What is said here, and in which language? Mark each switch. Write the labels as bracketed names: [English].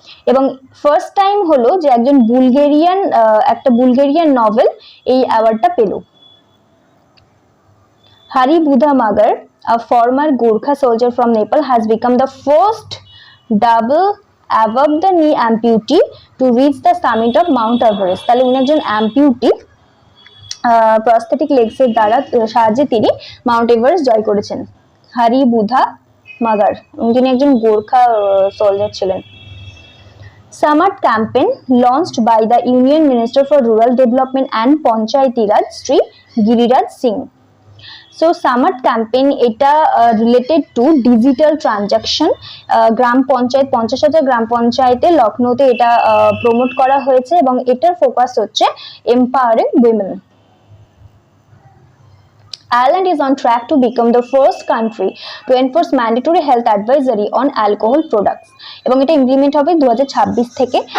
[Bangla] এবং first time হলো যে একজন একটা বুলগেরিয়ান নভেল এই অ্যাওয়ার্ডটা পেল। [English] Hari Budha Magar, a former Gurkha soldier from Nepal, has become the first double above the knee amputee to reach the summit of Mount Everest. [Bangla] তাহলে উনি একজন অ্যাম্পিউটি, প্রস্থেটিক লেগসের দ্বারা সাহায্যে তিনি মাউন্ট এভারেস্ট জয় করেছেন। হারি বুধা মাগার যিনি একজন গোর্খা সোলজার ছিলেন। [English] Samart campaign launched by the Union Minister for Rural Development and Panchayati Raj, Sri Giriraj Singh. [Bangla] So Samart campaign এটা রিলেটেড টু ডিজিটাল ট্রানজাকশন। গ্রাম পঞ্চায়েত 50,000 গ্রাম পঞ্চায়েতে লখনৌতে এটা প্রমোট করা হয়েছে এবং এটার ফোকাস হচ্ছে empowering women. [English] Ireland is on track to become the first country to enforce mandatory health advisory on alcohol products [Bangla] এবং এটা ইমপ্লিমেন্ট হবে 2026 থেকে।